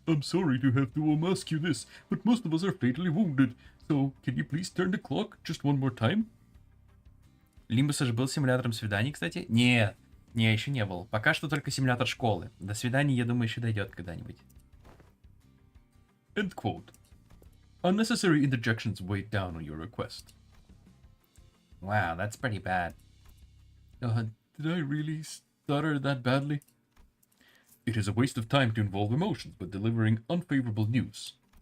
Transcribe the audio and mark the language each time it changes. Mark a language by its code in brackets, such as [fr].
[en] I'm sorry to have to ask you this, but most of us are fatally wounded. So, can you please turn the clock just one more time? [ru] Limbus же был симулятором свиданий, кстати? Нет, еще не был. Пока что только симулятор школы. До свиданий, я думаю, еще дойдет когда-нибудь. [en] End quote. Unnecessary interjections weighed down on your request. Wow, that's pretty bad. Did I really stutter that badly? It is a waste of time to involve emotions when delivering unfavorable news.